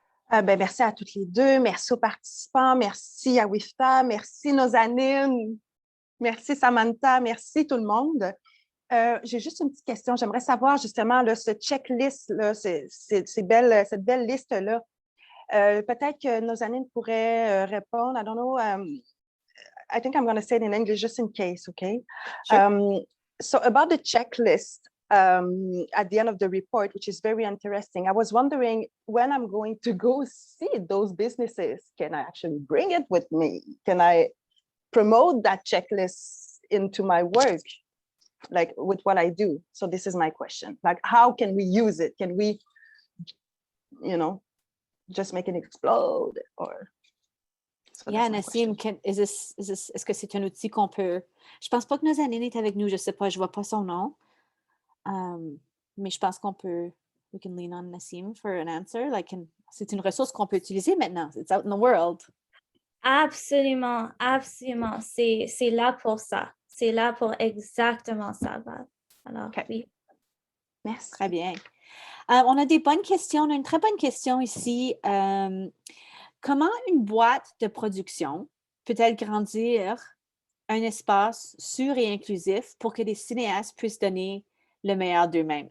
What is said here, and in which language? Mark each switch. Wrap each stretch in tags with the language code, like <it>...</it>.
<fr>Merci à toutes les deux. Merci aux participants. Merci à Wifta. Merci Nozanine. Merci Samantha. Merci tout le monde. J'ai juste une petite question. J'aimerais savoir justement là, ce checklist, là, cette belle liste-là. Peut-être que Nozanine pourrait répondre.</fr> <en>I don't know. I think I'm going to say it in English just in case, okay? Sure. So about the checklist at the end of the report, which is very interesting, I was wondering when I'm going to go see those businesses, can I actually bring it with me? Can I promote that checklist into my work, like with what I do? So this is my question. Like, how can we use it? Can we, just make it explode or... So</en> <fr>yeah, Nassim, est-ce que c'est un outil qu'on peut... Je pense pas que Nozanine est avec nous, je sais pas, je vois pas son nom. Mais je pense qu'on peut...</fr> <en>We can lean on Nassim for an answer.</en> <fr>C'est une ressource qu'on peut utiliser maintenant.</fr> <en>It's out in the world.</en> <fr>Absolument, absolument. C'est là pour ça. C'est là pour exactement ça, Val. Alors, oui. Merci. Très bien. On a des bonnes questions. On a une très bonne question ici. Comment une boîte de production peut-elle grandir un espace sûr et inclusif pour que les cinéastes puissent donner le meilleur d'eux-mêmes?</fr>